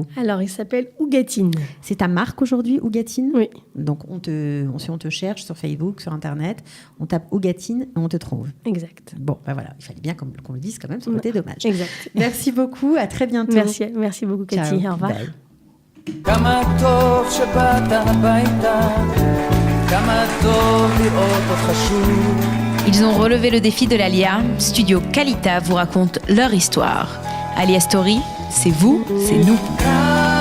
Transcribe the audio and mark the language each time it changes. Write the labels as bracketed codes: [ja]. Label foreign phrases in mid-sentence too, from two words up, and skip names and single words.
[fr] Alors, il s'appelle Ougatine. C'est ta marque aujourd'hui, Ougatine? Oui. Donc, si on te cherche sur Facebook, sur Internet, on tape Ougatine et on te trouve. Exact. Bon, ben voilà, il fallait bien qu'on le dise quand même, sur le côté dommage. Exact. Merci beaucoup, à très bientôt. Merci beaucoup, Cathy. Ciao. Au revoir. Bye. [he] כמה טוב שבאת הביתה, כמה טוב לראות אותך שוב. [fr] Ils ont relevé le défi de l'Alia. Studio Kalita vous raconte leur histoire. Alia Story, c'est vous, c'est nous.